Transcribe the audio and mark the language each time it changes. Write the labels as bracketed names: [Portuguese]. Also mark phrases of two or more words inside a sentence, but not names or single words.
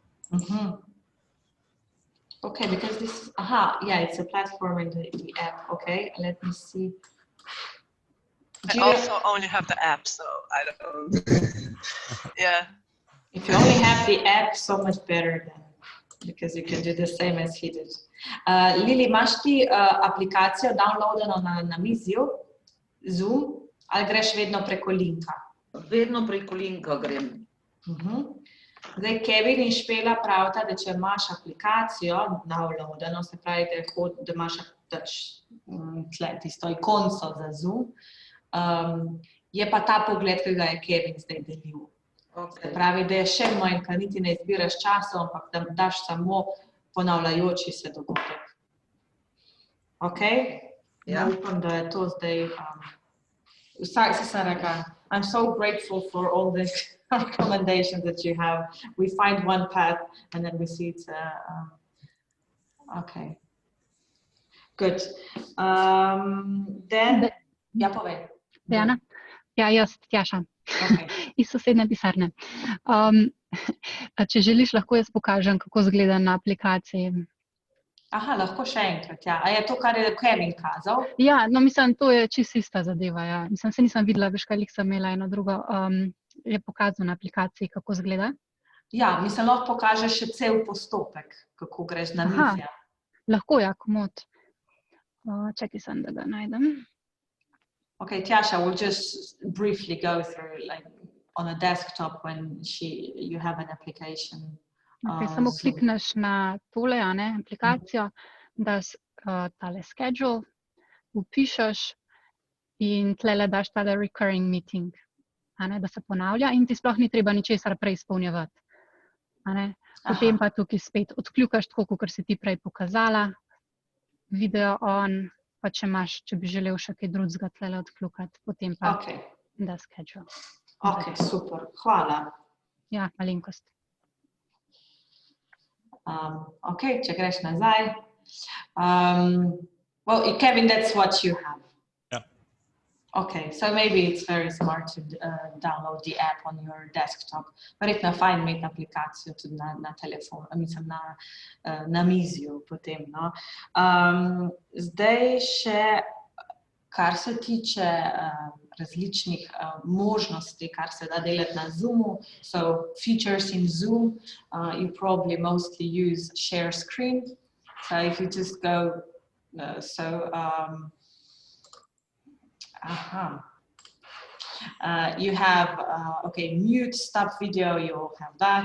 [English] Okay, because this, yeah, it's a platform in the app. Okay, let me see. I also only have the app, so I don't. Yeah. If you only have the app, so much better then, because you can do the same as he did. [Slovenian] Lili, imaš ti aplikacijo downloadeno na namizju, Zoom, ali greš vedno preko linka? Vedno preko linka grem. Zdaj, Kevin in Špela pravita, da če imaš aplikacijo downloadeno, se pravi, da imaš tisto ikonco za Zoom, je pa ta pogled, ki ga je Kevin zdaj delil. Se pravi, da je še manj, ker niti ne izbiraš časov, ampak da daš samo ponavljajoči se dogodek. Ok? Ja. Upam, da je to zdaj... Vsak se sem rekla, [English] I'm so grateful for all the recommendations that you have. We find one path and then we see it's... okay. Good. Then... [Slovenian] Ja, povej. Jana? Ja, jaz, Tjaša. Okay. Iz sosednje pisarne. Če želiš, lahko jaz pokažem, kako izgleda na aplikaciji. Aha, lahko še enkrat, ja. A je to, kar je Kevin kazal? Ja, no mislim, to je čisto ista zadeva, ja. Mislim, se nisem videla, veš, kaj sem imela eno drugo. Je pokazal na aplikaciji, kako izgleda? Ja, mislim, lahko pokažeš še cel postopek, kako greš na mizja. Lahko, ja, komod. Čakaj sem, da ga najdem. [English] Okay, Tjaša, we'll just briefly go through, like, on a desktop when you have an application. [Slovenian] Okay, samo klikneš na tole, aplikacijo, daš tale schedule, upišeš in tlele daš tale [English] recurring meeting, [Slovenian] da se ponavlja in ti sploh ni treba ničesar prej izpolnjevati. Potem pa tukaj spet odkljukaš tako, kot si ti prej pokazala, [English] video on, [Slovenian] pa če bi želel še kaj drugega tlele odkljukati, potem pa da schedule. Ok, super, hvala. Ja, malenkost. Ok, če greš nazaj. [English] Well, Kevin, that's what you have. Yeah. Okay, so maybe it's very smart to download the app on your desktop. [Slovenian] Verjetno je fajn imeti aplikacijo tudi na telefonu, mislim na mizju potem. No? Zdaj še, kar se tiče različnih možnosti, kar se da delati na Zoomu. [English] So features in Zoom, you probably mostly use share screen. So if you just go, you have, okay, mute, stop video, you'll have that.